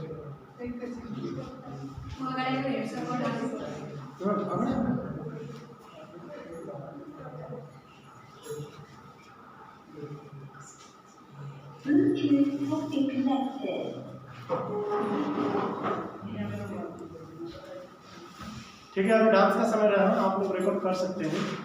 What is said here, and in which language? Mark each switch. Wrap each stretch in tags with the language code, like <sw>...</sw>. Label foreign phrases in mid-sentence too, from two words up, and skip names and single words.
<ne>अगाडिको हेर्छ म डान्स</ne> <en>Bluetooth has been connected.</en> <hi>ठीक है, अभी डांस का समय रहा, आप लोग रिकॉर्ड कर सकते हैं।</hi>